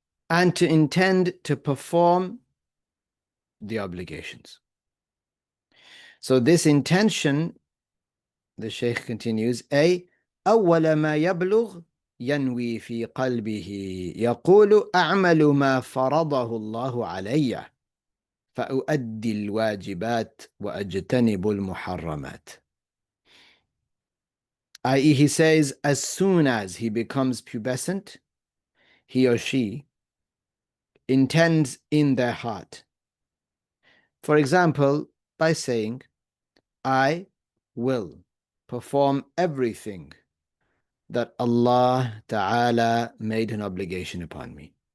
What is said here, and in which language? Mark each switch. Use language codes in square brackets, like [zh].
[en] And to intend to perform the obligations. So this intention, the Shaykh continues, [ar] أول ما يبلغ ينوي في قلبه يقول أعمل ما فرضه الله علي فأؤدي الواجبات وأجتنب المحرمات. [en] i.e., he says, as soon as he becomes pubescent, he or she intends in their heart. For example, by saying, I will perform everything that Allah Ta'ala made an obligation upon me.